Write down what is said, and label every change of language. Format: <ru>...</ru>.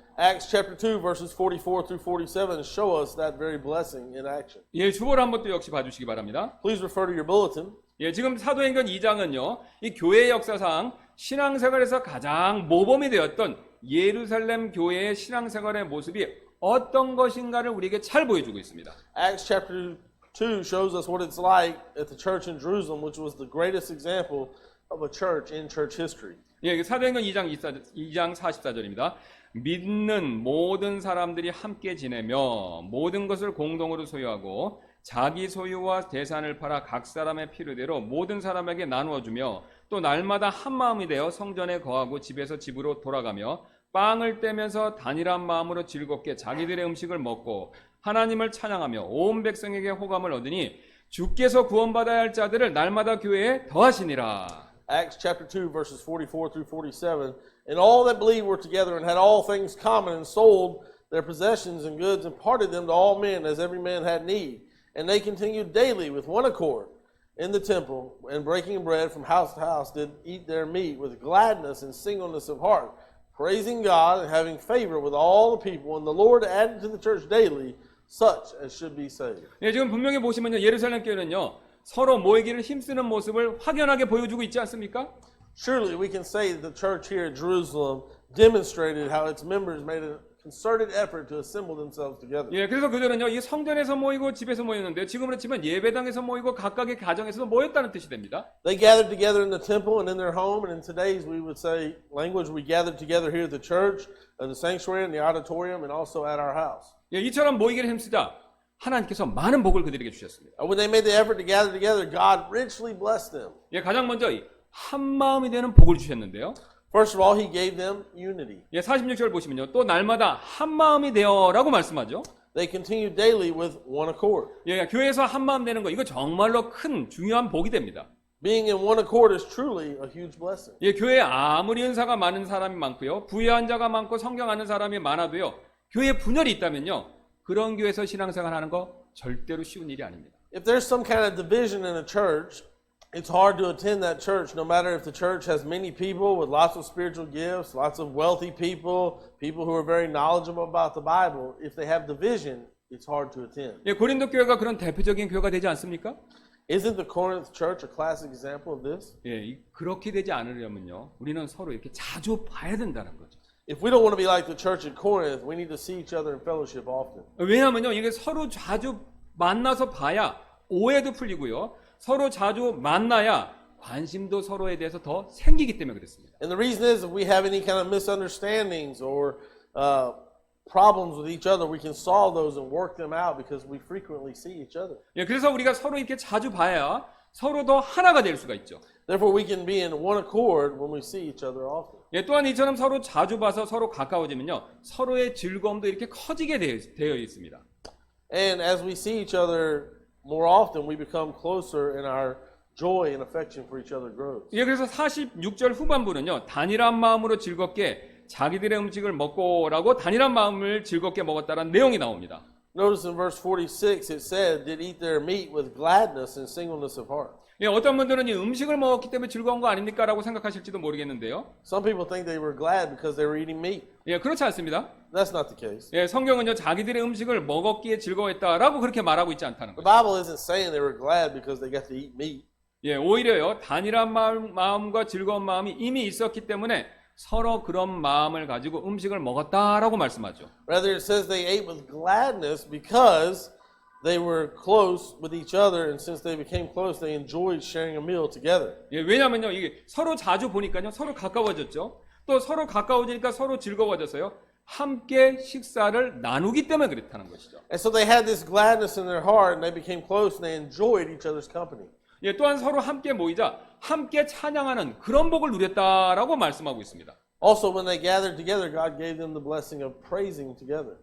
<en>Acts chapter 2 verses 44 through 47 show us that very blessing in action.</en> <ko>예, 주보를 한번 또 역시 봐주시기 바랍니다.</ko> <en>Please refer to your bulletin.</en> <ko>예, 지금 사도행전 2장은요, 이 교회 역사상 신앙생활에서 가장 모범이 되었던 예루살렘 교회의 신앙생활의 모습이 어떤 것인가를 우리에게 잘 보여주고 있습니다.</ko> <en>Acts chapter 2 shows us what it's like at the church in Jerusalem, which was the greatest example of a church in church history.</en> <ko>예, 사도행전 2장 44절입니다. 믿는 모든 사람들이 함께 지내며 모든 것을 공동으로 소유하고 자기 소유와 재산을 팔아 각 사람의 필요대로 모든 사람에게 나누어 주며 또 날마다 한 마음이 되어 성전에 거하고 집에서 집으로 돌아가며 빵을 떼면서 단일한 마음으로 즐겁게 자기들의 음식을 먹고 하나님을 찬양하며 온 백성에게 호감을 얻으니 주께서 구원받아야 할 자들을 날마다 교회에 더하시니라.</ko> <en>Acts chapter 2 verses 44 through 47. And all that believed were together and had all things common and sold their possessions and goods and parted them to all men as every man had need. And they continued daily with one accord in the temple and breaking bread from house to house did eat their meat with gladness and singleness of heart, praising God and having favor with all the people. And the Lord added to the church daily such as should be saved.</en> <ko>예, 지금 분명히 보시면요, 예루살렘 교회는요, 서로 모이기를 힘쓰는 모습을 확연하게 보여주고 있지 않습니까?</ko> <en>Surely we can say that the church here at Jerusalem demonstrated how its members made a concerted effort to assemble themselves together.</en> <ko>예, 그래서 그들은요, 이 성전에서 모이고 집에서 모였는데 지금으로 치면 예배당에서 모이고 각각의 가정에서 모였다는 뜻이 됩니다.</ko> <en>They gathered together in the temple and in their home, and in today's we would say language, we gathered together here at the church, in the sanctuary, in the auditorium, and also at our house.</en> <ko>예, 이처럼 모이기를 힘쓰자 하나님께서 많은 복을 그들에게 주셨습니다.</ko> <en>When they made the effort to gather together, God richly blessed them.</en> <ko>예, 가장 먼저 이 한 마음이 되는 복을 주셨는데요.</ko> <en>First of all, He gave them unity.</en> <ko>예, 46절 보시면요, 또 날마다 한 마음이 되어라고 말씀하죠.</ko> <en>They continued daily with one accord.</en> <ko>예, 교회에서 한 마음 되는 거 이거 정말로 큰 중요한 복이 됩니다.</ko> <en>Being in one accord is truly a huge blessing.</en> <ko>예, 교회에 아무리 은사가 많은 사람이 많고요, 부유한 자가 많고 성경 아는 사람이 많아도요, 교회에 분열이 있다면요, 그런 교회에서 신앙생활 하는 거 절대로 쉬운 일이 아닙니다.</ko> <en>If there's some kind of division in a church, it's hard to attend that church, no matter if the church has many people with lots of spiritual gifts, lots of wealthy people, people who are very knowledgeable about the Bible. If they have division, it's hard to attend.</en> <ko>예, 고린도 교회가 그런 대표적인 교회가 되지 않습니까?</ko> <en>Isn't the Corinth church a classic example of this?</en> <ko>예, 그렇게 되지 않으려면요, 우리는 서로 이렇게 자주 봐야 된다는 거죠.</ko> <en>If we don't want to be like the church at Corinth, we need to see each other in fellowship often.</en> <ko>왜냐하면요, 이게 서로 자주 만나서 봐야 오해도 풀리고요, 서로 자주 만나야 관심도 서로에 대해서 더 생기기 때문에 그렇습니다.</ko> <en>And the reason is if we have any kind of misunderstandings or problems with each other, we can solve those and work them out because we frequently see each other.</en> <ko>예, 그래서 우리가 서로 이렇게 자주 봐야 서로 더 하나가 될 수가 있죠.</ko> <en>Therefore, we can be in one accord when we see each other often.</en> <ko>예, 또한 이처럼 서로 자주 봐서 서로 가까워지면요, 서로의 즐거움도 이렇게 커지게 되어 있습니다.</ko> <en>And as we see each other more often, we become closer and our joy and affection for each other grows.</en> <ko>예, 그래서 46절 후반부는요, 단일한 마음으로 즐겁게 자기들의 음식을 먹고라고 단일한 마음을 즐겁게 먹었다라는 내용이 나옵니다.</ko> <en>Notice in verse 46, it said, did eat their meat with gladness and singleness of heart.</en> <ko>예, 어떤 분들은 이 음식을 먹었기 때문에 즐거운 거 아닙니까? 라고 생각하실지도 모르겠는데요.</ko> <en>Some people think they were glad because they were eating meat.</en> <ko>예, 그렇지 않습니다.</ko> <en>That's not the case.</en> <ko>예, 성경은요, 자기들의 음식을 먹었기에 즐거워했다라고 그렇게 말하고 있지 않다는</ko> <en>The</en> <ko>거죠.</ko> <en>Bible isn't saying they were glad because they got to eat meat.</en> <ko>예, 오히려요, 단일한 마음과 즐거운 마음이 이미 있었기 때문에 서로 그런 마음을 가지고 음식을 먹었다라고 말씀하죠.</ko> <en>Rather, it says they ate with gladness because they were close with each other, and since they became close, they enjoyed sharing a meal together.</en> <ko>예, 왜냐면요, 이게 서로 자주 보니까요, 서로 가까워졌죠. 또 서로 가까워지니까 서로 즐거워져서요, 함께 식사를 나누기 때문에 그렇다는 것이죠.</ko> <en>And so they had this gladness in their heart, and they became close, and they enjoyed each other's company.</en> <ko>예, 또한 서로 함께 모이자 함께 찬양하는 그런 복을 누렸다라고 말씀하고 있습니다.</ko> <en>Also, when they gathered together, God gave them the blessing of praising together.</en>